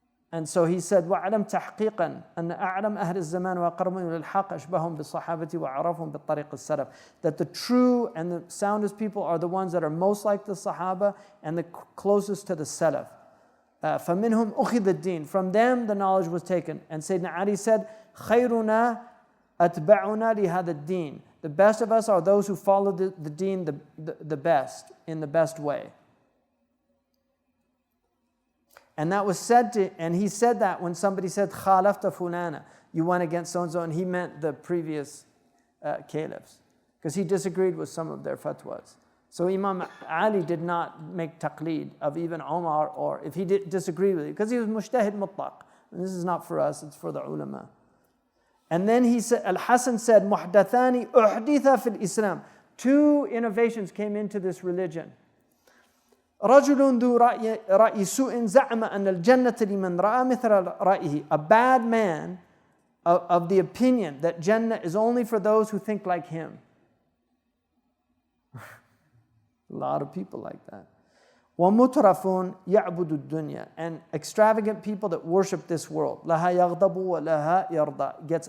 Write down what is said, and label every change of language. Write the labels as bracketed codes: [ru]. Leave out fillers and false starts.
[en] And so he said, [ar] وَعَلَمْ تَحْقِيقًا أَنَّ أَعْلَمْ أَهْلِ الزَّمَانِ وَأَقْرَبُهُمْ إِلَى الْحَقِّ أَشْبَهُمْ بِالصَّحَابَةِ وَأَعْرَفُهُمْ بِالطَّرِيقِ السَّلَفِ. [en] That the true and the soundest people are the ones that are most like the Sahaba and the closest to the Salaf. [ar] فَمِنْهُمْ أُخِذَ الدِّينِ. [en] From them the knowledge was taken. And Sayyidina Ali said, [ar] خَيْرُنَا أَتْبَعُنَا لِهَذَا الدِّينِ. [en] The best of us are those who follow the deen the best, in the best way. And that was said to, and he said that when somebody said, [ar] خَالَفْتَ فُلَانَ, [en] you went against so-and-so, and he meant the previous caliphs, because he disagreed with some of their fatwas. So Imam Ali did not make taqleed of even Omar, or if he did disagree with it, because he was mujtahid mutlaq. And this is not for us, it's for the ulama. And then he said, Al-Hasan said, [ar] muhdathani uhditha fil Islam. [en] Two innovations came into this religion. [ar] رجل ذو رأي سوء زعم أن الجنة لمن رأى مثل رأيه. [en] A bad man of the opinion that Jannah is only for those who think like him. A lot of people like that. [ar] وَمُتْرَفٌ يَعْبُدُ الدُّنْيَا. [en] And extravagant people that worship this world. [ar] لَهَا يَغْضَبُ وَلَهَا يَرْضَى.